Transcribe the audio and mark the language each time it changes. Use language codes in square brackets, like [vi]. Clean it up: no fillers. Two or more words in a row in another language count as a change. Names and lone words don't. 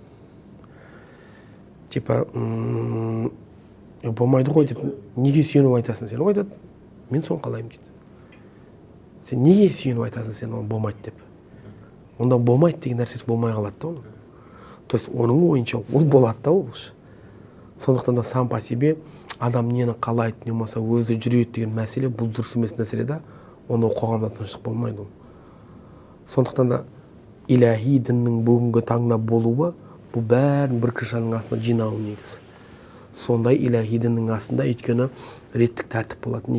[kk] Типа, болмайды ғой деп, неге сүйеніп айтасың сен? Ойда, мен соны қалаймын дейді. Сен неге сүйеніп айтасың сен оны болмайды деп? Онда болмайды деген нәрсесі болмай қалады да оның. [ru] То есть [kk] оның ойынша ол болады да ол. Сондықтан да [ru] сам по себе [kk] адам нені қалайды, не болмаса өзі жүреді деген мәселе, бұл дұрыс емес нәрселе да, онда қоғамда тыныштық болмайды ол. Сондықтан да илахи діннің бүгінгі таңда болуы, бұл бәрін бір крышаның астына жинау негізі. Сондай илахи діннің астында өйткені реттік тәртіп болады.